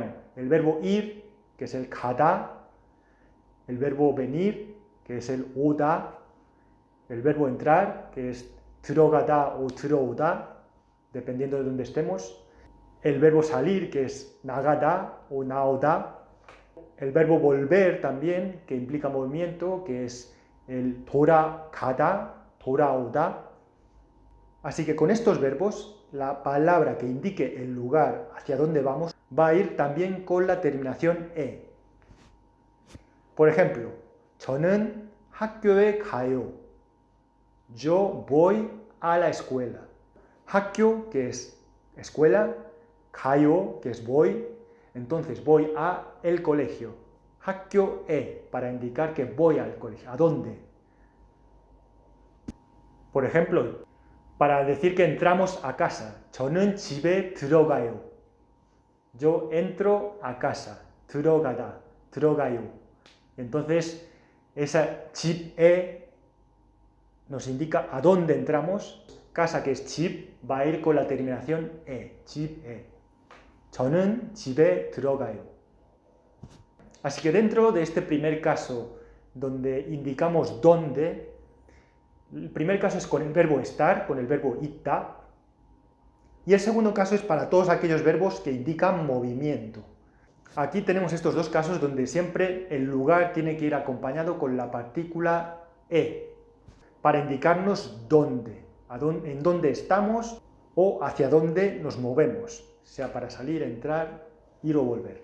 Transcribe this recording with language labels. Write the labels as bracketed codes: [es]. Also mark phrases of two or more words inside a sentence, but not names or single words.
[es] El verbo ir, que es el 가다, el verbo venir, que es el 오다, el verbo entrar, que es 들어가다 o 들어오다, dependiendo de dónde estemos, el verbo salir, que es 나가다 o 나오다, el verbo volver también, que implica movimiento, que es el [ko] 돌아가다, 돌아오다. [es] Así que con estos verbos, la palabra que indique el lugar hacia donde vamos va a ir también con la terminación e. Por ejemplo, [ko] 저는 학교에 가요. [es] Yo voy a la escuela. 학교, que es escuela, 가요, que es voy, entonces voy a el colegio. 학교에, para indicar que voy al colegio. ¿A dónde? Por ejemplo, para decir que entramos a casa, [ko] 저는 집에 들어가요. [es] Yo entro a casa, [ko] 들어가다, 들어가요. [es] Entonces, esa 집에 nos indica a dónde entramos. Casa, que es 집, va a ir con la terminación e, [ko] 집에. 저는 집에 들어가요. [es] Así que dentro de este primer caso, donde indicamos dónde, el primer caso es con el verbo estar, con el verbo 있다, y el segundo caso es para todos aquellos verbos que indican movimiento. Aquí tenemos estos dos casos donde siempre el lugar tiene que ir acompañado con la partícula e, para indicarnos dónde, en dónde estamos o hacia dónde nos movemos, sea para salir, entrar, ir o volver.